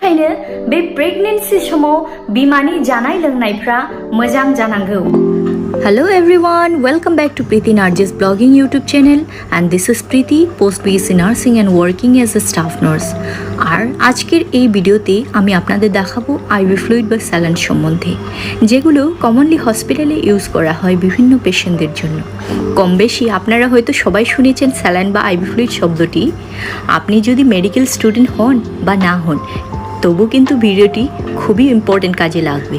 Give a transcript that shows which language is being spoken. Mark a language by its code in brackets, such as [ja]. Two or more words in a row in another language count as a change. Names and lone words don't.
[brx] बेनिखायनो बे प्रेगनेन्सि समाव बिमानि जानाय लोंनायफ्रा मोजां जानांगौ। [en] Hello everyone, welcome back to Preeti Narji's blogging YouTube channel and this is Preeti, post BSc nursing and working as a staff nurse. [bn] আর আজকের এই ভিডিওতে আমি আপনাদের দেখাবো আইভি ফ্লুইড বা স্যালাইন সম্বন্ধে, যেগুলো [en] commonly hospitale use [bn] করা হয় বিভিন্ন পেশেন্টদের জন্য। কম বেশি আপনারা হয়তো সবাই শুনেছেন স্যালাইন বা আইভি ফ্লুইড শব্দটি। আপনি যদি [en] medical student [bn] হন বা না হন, তবু কিন্তু ভিডিওটি খুবই ইম্পর্টেন্ট কাজে লাগবে।